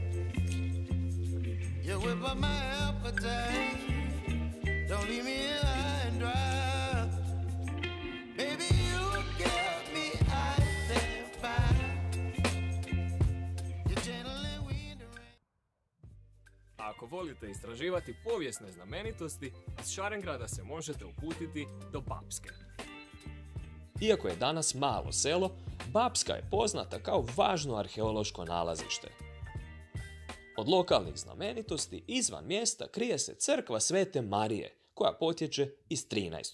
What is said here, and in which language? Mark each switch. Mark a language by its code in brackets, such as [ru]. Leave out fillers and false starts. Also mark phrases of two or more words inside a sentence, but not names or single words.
[en] You whip up my appetite. Don't leave me high and dry. Baby, you give me ice and fire. You're chilling in the rain. [hr] Ako volite istraživati povijesne znamenitosti, iz Šarengrada se možete uputiti do Bapske. Iako je danas malo selo, Bapska je poznata kao važno arheološko nalazište. Od lokalnih znamenitosti izvan mjesta krije se crkva Svete Marije, koja potječe iz 13.